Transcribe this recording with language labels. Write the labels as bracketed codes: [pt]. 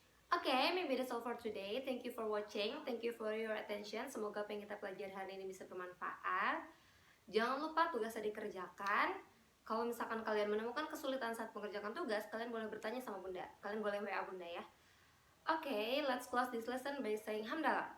[en] Oke, maybe that's all for today. Thank you for watching. Thank you for your attention. [id] Semoga apa yang kita pelajari hari ini bisa bermanfaat. Jangan lupa tugasnya dikerjakan. Kalau misalkan kalian menemukan kesulitan saat mengerjakan tugas, kalian boleh bertanya sama Bunda. Kalian boleh WA Bunda ya. [en] Oke, let's close this lesson by saying hamdalah.